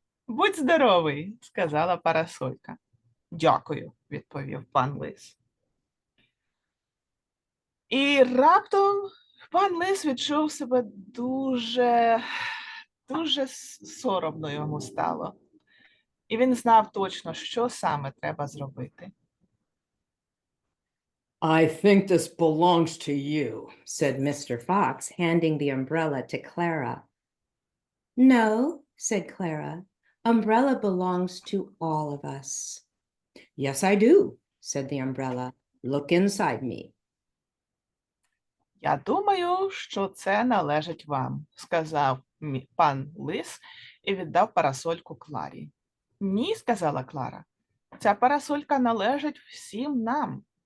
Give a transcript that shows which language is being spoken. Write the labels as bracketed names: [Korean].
[Ukrainian] Будь здоровий, сказала парасолька. Дякую, відповів пан Лис. І раптом пан Лис відчув себе дуже соромно йому стало. І він знав точно, що саме треба зробити. [English] I think this belongs to you, said Mr. Fox, handing the umbrella to Clara. No, said Clara. Umbrella belongs to all of us. Yes, I do, said the umbrella. Look inside me. [Ukrainian] Я думаю, що це належить вам, сказав пан Лис і віддав парасольку Кларі. Ні, сказала Клара, ця парасолька належить всім нам.